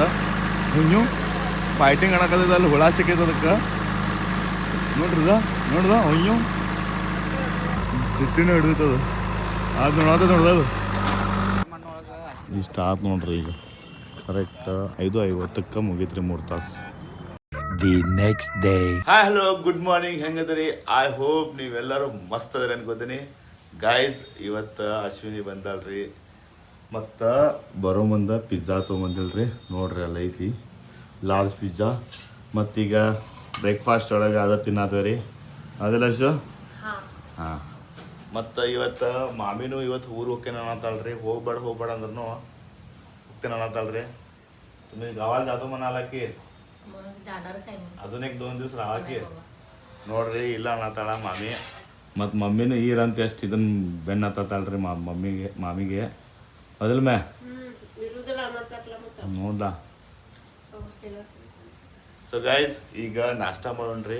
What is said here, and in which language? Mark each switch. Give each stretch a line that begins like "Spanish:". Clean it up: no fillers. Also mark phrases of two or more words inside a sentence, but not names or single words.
Kannada: ಹುಣ್ಣು ಫೈಟಿಂಗ್ ಆಡಕತ್ತೈತಿ, ಅಲ್ಲಿ ಹುಳ ಸಿಕ್ಕೈತೆ ಅದಕ್ಕೆ ನೋಡ್ರಿದ. ನೋಡ್ದ ಹುಣ್ಣು ಚಿಟ್ಟಿನ ಹಿಡಿದೈತದ. ಅದು ನೋಡ್ದದು ಇಷ್ಟ ಆತು ನೋಡ್ರಿ. ಈಗ ಕರೆಕ್ಟ್ 5:50ಕ್ಕೆ ಮುಗೀತ್ರಿ 3 ತಾಸು.
English: The next day. hi hello good morning,
Kannada: ಹೆಂಗದ್ರಿ?
English: I hope
Kannada: ನೀವೆಲ್ಲರೂ ಮಸ್ತ್ ಅದರಿ ಅನ್ಕೋತೀನಿ. ಗಾಯ್ಸ್, ಇವತ್ತು ಅಶ್ವಿನಿ ಬಂದಲ್ರಿ, ಮತ್ತು ಬರೋ ಮುಂದೆ ಪಿಜ್ಜಾ ತೊಗೊಂಬಂದಿಲ್ರಿ. ನೋಡ್ರಿ ಅಲ್ಲಿ ಐತಿ
English: large pizza.
Kannada: ಮತ್ತೀಗ ಬ್ರೇಕ್ಫಾಸ್ಟ್ ಒಳಗೆ ಅದ ತಿನ್ನತ್ತೇವ್ರಿ, ಅದೆಲ್ಲ ಅಷ್ಟು. ಹಾಂ, ಮತ್ತು ಇವತ್ತು ಮಾಮಿನೂ ಇವತ್ತು ಊರು ಹೋಗ್ತೇನೆ ಅನ್ನತ್ತಾಳ್ರಿ. ಹೋಗ್ಬೇಡ ಅಂದ್ರೂ ಹೋಗ್ತೇನೆ ಅನ್ನತ್ತಾಳ್ರಿ.
Marathi: तुम्ही गावाला जातो म्हणाला की अजून 1-2 दिवस राहा की.
Kannada: ನೋಡ್ರಿ ಇಲ್ಲ ಅನ್ನತ್ತಾಳ ಮಾಮಿ. ಮತ್ತು ಮಮ್ಮಿನೂ ಈರಂತ ಎಷ್ಟು ಇದನ್ನು ಬೆನ್ನು ಹತ್ತತ್ತಾಳ್ರಿ ಮಾಮಿಗೆ. ಅದಲ್ಲ ಮೇ ನೋಡ್ದ.
English: so guys,
Kannada: ಈಗ ನಾಷ್ಟ ಮಾಡೋಣ್ರಿ.